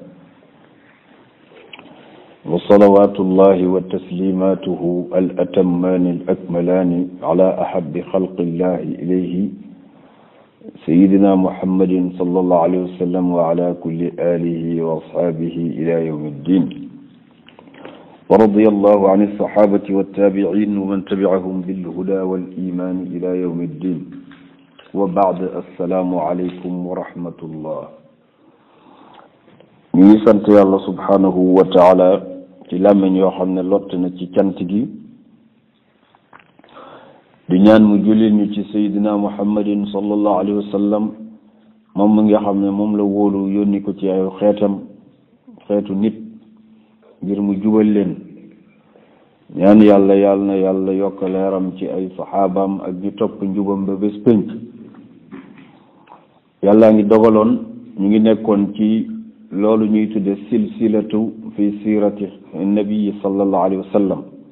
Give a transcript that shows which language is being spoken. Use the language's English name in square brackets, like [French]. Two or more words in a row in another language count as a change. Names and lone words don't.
[Arabic] وصلوات الله وتسليماته الأتمان الأكملان على أحب خلق الله إليه سيدنا محمد صلى الله عليه وسلم وعلى كل آله وأصحابه إلى يوم الدين ورضي الله عن الصحابة والتابعين ومن تبعهم بالهدى والإيمان إلى يوم الدين وبعد السلام عليكم ورحمة الله [Wolof] ñuy sant yàlla [Arabic] سبحانه وتعالى [Wolof] ci làmmiñ yoo xam ne lott na ci cant gi di ñaan mu jullit ñu ci [Arabic] سيدنا محمد صلى الله عليه وسلم [Wolof] moom mi nga xam ne moom la wóolu yónni ko ci ay xeetu nit ngir mu jubal leen ñaan yàlla na yàlla yokk leeram ci ay saxaabaam ak ñu topp njubam ba bés pénc yàllaa ngi dogaloon ñu ngi nekkoon ci loolu ñuy tudde [Arabic] سلسلة في سيرة النبي صلى الله عليه وسلم